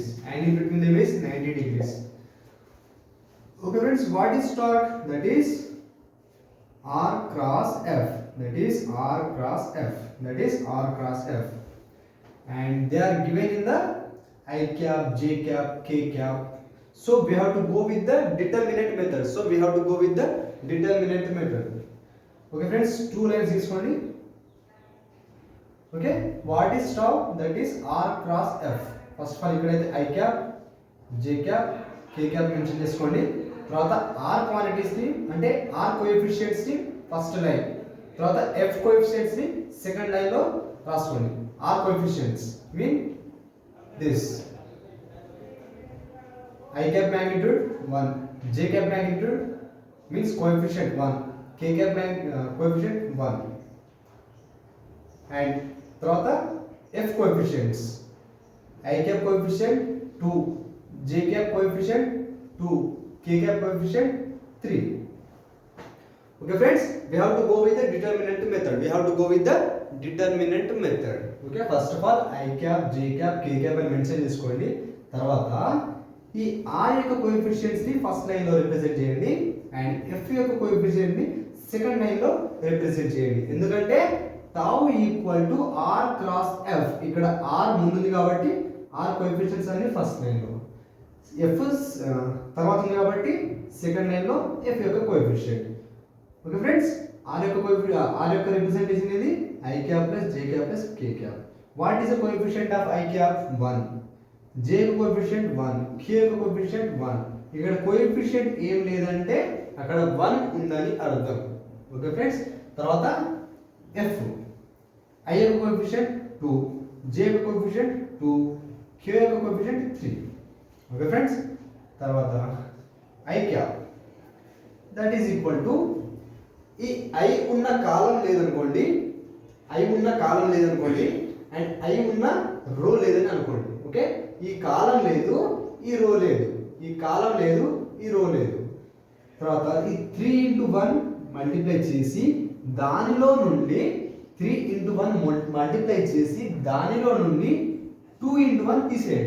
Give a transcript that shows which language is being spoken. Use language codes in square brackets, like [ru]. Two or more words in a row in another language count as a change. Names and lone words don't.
[en] Angle between them is 90 degrees. Okay friends, what is torque? That is r cross f. And they are given in the I cap, j cap, k cap. So we have to go with the determinant method. Okay friends, two lines [te] తీసుకోండి. [en] Okay, what is tau? That is r cross f. First of all [te] ఇక్కడైతే [en] I cap, j cap, k cap [te] మెన్షన్ చేసుకోండి. తర్వాత r [en] quantities ని అంటే [te] r కోఎఫిషియెంట్స్ ని ఫస్ట్ లైన్, తర్వాత f కోఎఫిషియెంట్స్ ని సెకండ్ లైన్ లో రాసుకోండి. [en] r coefficients mean this: I cap magnitude 1, j cap magnitude means coefficient 1, k cap coefficient 1, and తర్వాత f coefficients: I cap coefficient 2, j cap coefficient 2, k cap coefficient 3. Okay friends, we have to go with the determinant method. Okay, first of all I cap, j cap, k cap [te] అని మెన్షన్ చేసుకోండి. తర్వాత ఈ r యొక్క కోఎఫిషియెంట్స్ ని [en] first line [te] లో [en] represent చేయండి and [te] f యొక్క కోఎఫిషియెంట్ ని [en] second line [te] లో [en] represent చేయండి. [te] ఎందుకంటే tau [en] equal to r cross f, [te] ఇక్కడ r ముందుంది కాబట్టి r కోఎఫిషియెంట్స్ అన్ని [en] first line [te] లో, f తర్వాత ఉంది కాబట్టి [en] second line [te] లో f యొక్క కోఎఫిషియెంట్. [en] okay friends, [te] r యొక్క రిప్రజెంటేషన్ ఇది [en] I cap plus j cap plus k cap. What is the coefficient of I cap? 1. J coefficient 1, k coefficient 1. [te] ఇక్కడ కోఎఫిషియంట్ ఏం లేదంటే అక్కడ 1 ఉందని అర్థం. [en] okay friends, [te] తర్వాత f, I యొక్క కోఎఫిషియంట్ 2, j యొక్క కోఎఫిషియంట్ 2, k యొక్క కోఎఫిషియంట్ 3. [en] okay friends, [te] తర్వాత [en] I cap that is equal to [te] ఈ I ఉన్న కాలం లేదనుకోండి అండ్ I ఉన్న రో లేదని అనుకోండి. ఓకే, ఈ కాలం లేదు, ఈ రో లేదు, తర్వాత ఈ [en] 3 into 1 multiply [te] చేసి దానిలో నుండి [en] 3 into 1 multiply [te] చేసి దానిలో నుండి [en] 2 into 1 [te] తీసేయండి.